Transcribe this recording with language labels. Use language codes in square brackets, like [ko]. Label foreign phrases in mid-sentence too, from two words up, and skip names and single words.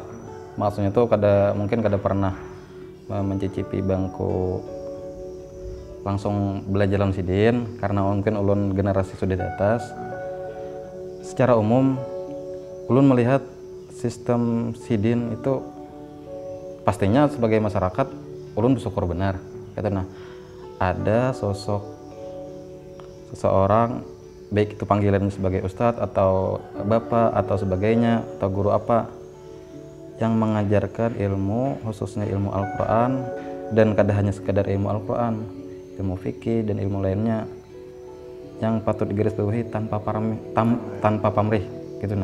[id] Maksudnya tuh mungkin kada pernah mencicipi bangku langsung belajar dalam Sidin karena mungkin ulun generasi sudah di atas. Secara umum, ulun melihat sistem Sidin itu pastinya sebagai masyarakat, ulun bersyukur benar. Nah, ada sosok seseorang, baik itu panggilan sebagai ustadz atau bapak atau sebagainya, atau guru apa, yang mengajarkan ilmu, khususnya ilmu Al-Quran, dan kada hanya sekadar ilmu Al-Quran, ilmu fikih dan ilmu lainnya, yang patut digarisbawahi tanpa pamrih gitu.